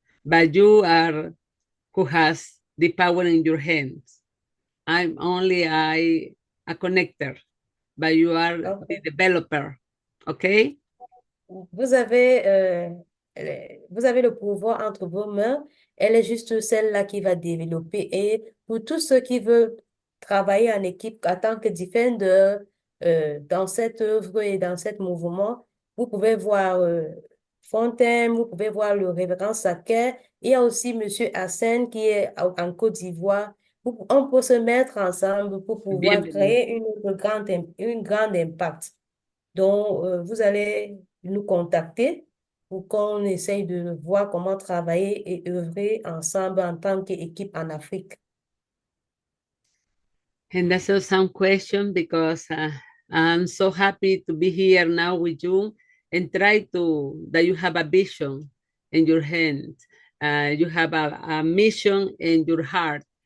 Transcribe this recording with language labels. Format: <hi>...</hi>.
<en>But you are who has the power in your hands. I'm only a connector, but you are the developer. Okay?</en> <fr>Vous avez le pouvoir entre vos mains. Elle est juste celle-là qui va développer. Et pour tous ceux qui veulent travailler en équipe en tant que defender dans cette œuvre et dans ce mouvement, vous pouvez voir Fontaine, vous pouvez voir le révérend Saker. Il y a aussi Monsieur Hassen qui est en Côte d'Ivoire. On peut se mettre ensemble pour pouvoir créer une grande impact. Donc, vous allez nous contacter pour qu'on essaye de voir comment travailler et œuvrer ensemble en tant qu'équipe en Afrique.</fr> <en>And that's a some question because I'm so happy to be here now with you and try that you have a vision in your hands. You have a mission in your heart.</en>